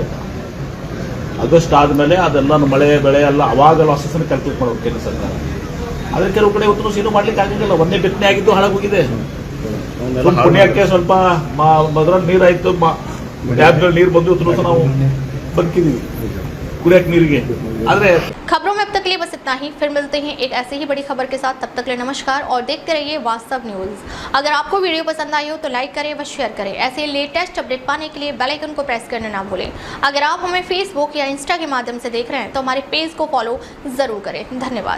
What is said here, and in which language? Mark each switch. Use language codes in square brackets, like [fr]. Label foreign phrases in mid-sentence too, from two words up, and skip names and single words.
[kn] ಆಗಸ್ಟ್ ಆದಮೇಲೆ ಅದೆಲ್ಲ ಮಳೆ ಬೆಳೆ ಎಲ್ಲ ಅವಾಗ ಲಾಸಸ್ಸನ್ನು ಕ್ಯಾಲ್ಕುಲೇಟ್ ಮಾಡೋದು ಕೇಂದ್ರ ಸರ್ಕಾರ. ಆದರೆ ಕೆಲವು ಕಡೆ ಇವತ್ತು ದಿವಸ ಏನೂ ಮಾಡ್ಲಿಕ್ಕೆ ಆಗಿಲ್ಲ. ಒಂದೇ ಬಿತ್ತನೆ ಆಗಿದ್ದು ಹಾಳಾಗೋಗಿದೆ. ಪುಣ್ಯಕ್ಕೆ ಸ್ವಲ್ಪ ಅದ್ರಲ್ಲಿ ನೀರಾಯಿತು, ಡ್ಯಾಮ್ಗಳಲ್ಲಿ ನೀರು ಬಂದು ಇವತ್ತು ದಿವಸ ನಾವು ಬದುಕಿದ್ದೀವಿ ಕುಡಿಯಕ್ಕೆ ನೀರಿಗೆ. ಆದರೆ [hi] खबरों में अब तक के लिए बस इतना ही। फिर मिलते हैं एक ऐसे ही बड़ी खबर के साथ। तब तक के लिए नमस्कार और देखते रहिए वास्तव न्यूज़। अगर आपको वीडियो पसंद आई हो तो लाइक करें व शेयर करें। ऐसे [en] latest update [hi] पाने के लिए [en] bell icon [hi] को प्रेस करना ना भूलें। अगर आप हमें फेसबुक या इंस्टा के माध्यम से देख रहे हैं तो हमारे पेज को फॉलो ज़रूर करें।